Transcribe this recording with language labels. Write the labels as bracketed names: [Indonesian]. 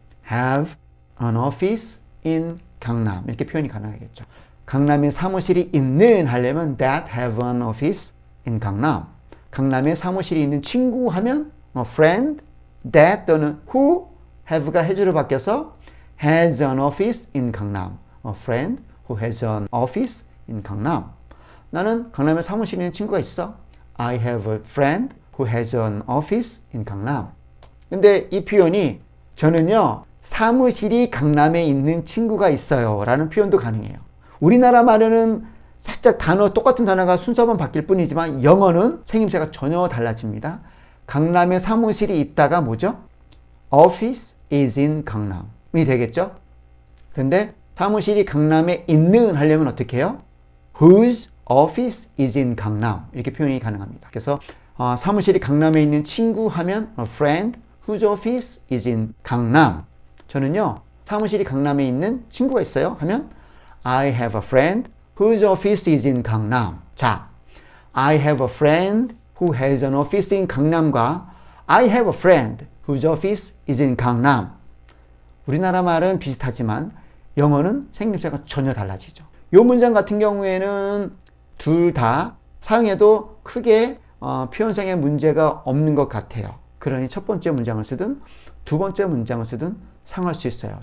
[English] Have an office in 강남 [Korean] 이렇게 표현이 가능하겠죠. 강남에 사무실이 있는 하려면 [English] that have an office in [Korean] 강남. 강남에 사무실이 있는 친구 하면 friend, that 또는 who have가 have로 바뀌어서 [English] has an office in [Korean] 강남. [English] A friend who has an office in 강남. [Korean] 나는 강남에 사무실에 있는 친구가 있어. [English] I have a friend who has an office in 강남. [Korean] 근데 이 표현이 저는요, 사무실이 강남에 있는 친구가 있어요 라는 표현도 가능해요. 우리나라 말에는 살짝 똑같은 단어가 순서만 바뀔 뿐이지만 영어는 생김새가 전혀 달라집니다. 강남에 사무실이 있다가 뭐죠? [English] Office is in 강남이 되겠죠? [Korean] 근데 사무실이 강남에 있는 하려면 어떻게 해요? [English] Whose office is in 강남 [Korean] 이렇게 표현이 가능합니다. 그래서 사무실이 강남에 있는 친구 하면 [English] a friend whose office is in 강남. [Korean] 저는요, 사무실이 강남에 있는 친구가 있어요 하면 [English] I have a friend whose office is in 강남. 자, I have a friend who has an office in 강남과 I have a friend whose office is in 강남. [Korean] 우리나라 말은 비슷하지만 영어는 생김새가 전혀 달라지죠. 이 문장 같은 경우에는 둘 다 사용해도 크게 표현상의 문제가 없는 것 같아요. 그러니 첫 번째 문장을 쓰든 두 번째 문장을 쓰든 사용할 수 있어요.